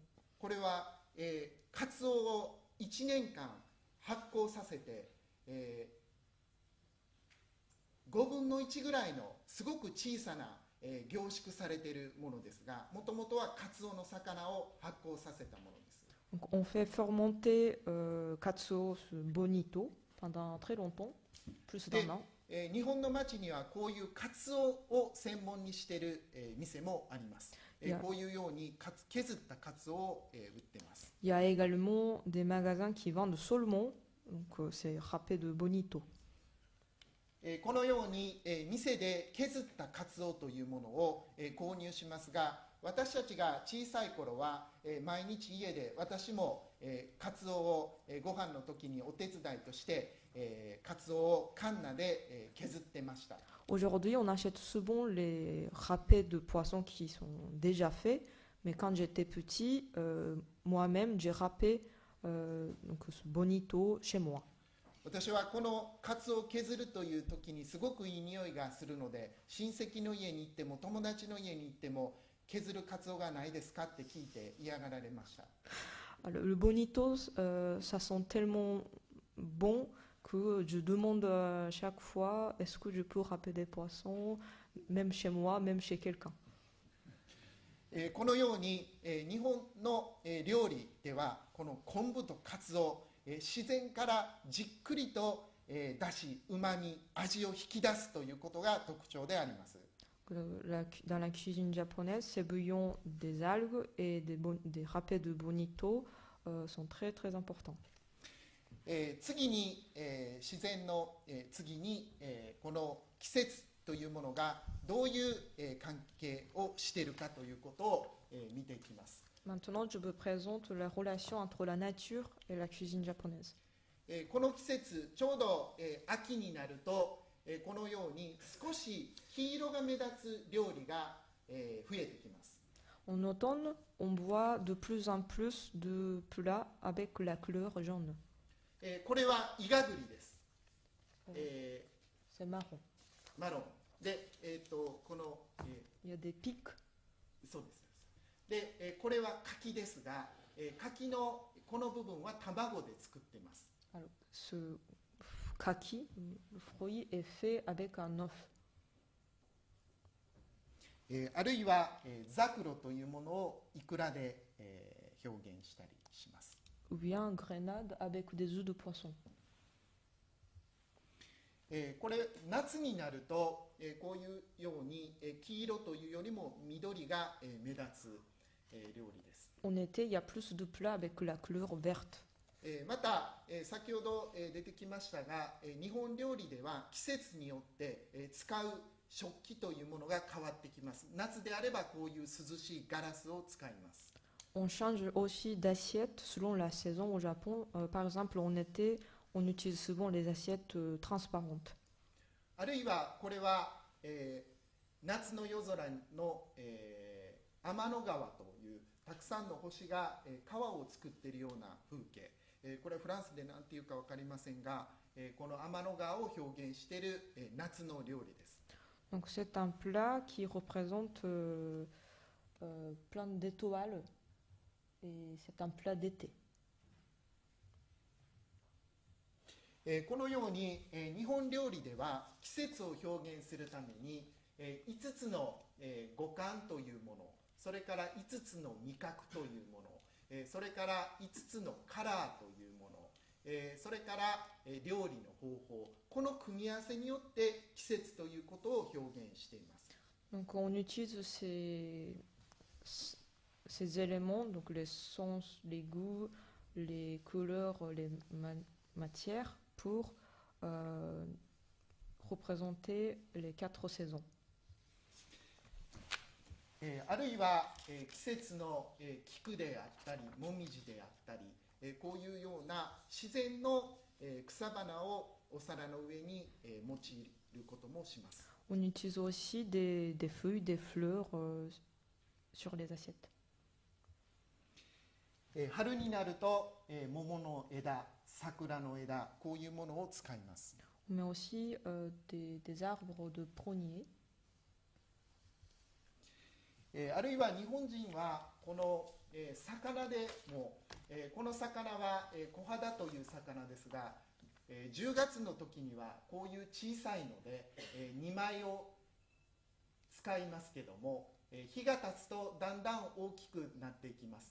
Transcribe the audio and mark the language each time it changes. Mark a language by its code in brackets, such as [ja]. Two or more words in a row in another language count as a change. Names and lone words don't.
[ja] これは、カツオを1年間発酵させて、 5分の1ぐらいのすごく小さな、凝縮されているものですが、もともとはカツオの魚を発酵させたものです。 [fr] Donc, on fait fermenter katsuo bonito pendant très longtemps, plus d'un an. [ja] 日本の町にはこういうカツオを専門にしている、店もあります。こういうように削ったカツオを、売っています。 [fr] Il y a également des magasins qui vendent saumon, donc c'est râpé de bonito. [ja] このように、店で削ったカツオというものを、購入しますが、私たちが小さい頃は、毎日家で私も、カツオを、ご飯の時にお手伝いとして、カツオをカンナで、削ってました。 [fr] Aujourd'hui, on achète souvent les râpés de poissons qui sont déjà faits, mais quand j'étais petit, moi-même, j'ai râpé donc ce bonito chez moi. [ja] 私はこのカツオを削るという時にすごくいい匂いがするので、親戚の家に行っても友達の家に行っても削るカツオがないですかって聞いて嫌がられました。 [fr] Le bonito, ça sent tellement bon que je demande à chaque fois est-ce que je peux râper des poissons, même chez moi, même chez quelqu'un. [ja] このように、日本の、料理ではこの昆布とカツオ、自然からじっくりと、出し、うまみ、味を引き出すということが特徴であります。 [fr] Dans la cuisine japonaise, ces bouillons des algues et des râpés de bonito sont très très importants. [ja] 次に、自然の、次に、この季節というものがどういう、関係をしているかということを、見ていきます。 [fr] Maintenant, je vous présente la relation entre la nature et la cuisine japonaise. [ja] この季節、ちょうど、秋になると、このように少し黄色が目立つ料理が、増えてきます。 [fr] En automne, on voit de plus en plus de plats avec la couleur jaune. [ja] これはイガグリです。 [fr] C'est marron. [ja] マロンで、この、 [fr] Il y a des pics. [ja] そうです。で、これは柿ですが、柿のこの部分は卵で作っています。 [fr] Alors, ce kaki, le fruit, est fait avec un œuf. [ja] あるいは、ザクロというものをイクラで、表現したりします。 [fr] Ou bien grenade avec des œufs de poisson. [ja] これ夏になると、こういうように、黄色というよりも緑が、目立つ、料理です。 [fr] En été, il y a plus de plats avec la couleur verte. [ja] また、先ほど、出てきましたが、日本料理では季節によって、使う食器というものが変わってきます。夏であればこういう涼しいガラスを使います。 [fr] On change aussi d'assiette selon la saison au Japon. Par exemple, en été, on utilise souvent les assiettes transparentes. [ja] あるいはこれは、夏の夜空の、天の川というたくさんの星が、川を作っているような風景、これはフランスで何ていうか分かりませんが、この天の川を表現している、夏の料理です。 [fr] Donc c'est un plat qui représente plein d'étoiles et c'est un plat d'été. [ja] このように、日本料理では季節を表現するために、5つの、五感というもの、それから5つの味覚というもの、それから5つのカラーというもの、それから、料理の方法、この組み合わせによって季節ということを表現しています。 [fr] Donc on utilise ces éléments, donc les sens, les goûts, les couleurs, les matières pour représenter les 4 saisons. [ja] あるいは、季節の、菊であったりもみじであったり、こういうような自然の、草花をお皿の上に、用いることもします。 [fr] On utilise aussi des feuilles, des fleurs sur les assiettes. [ja] 春になると、桃の枝、桜の枝、こういうものを使います。 [fr] On met aussi des arbres de prunier. [ja] あるいは日本人はこの、魚でも、この魚は、小肌という魚ですが、 10月の時にはこういう小さいので、2枚を使いますけども、日が経つとだんだん大きくなっていきます。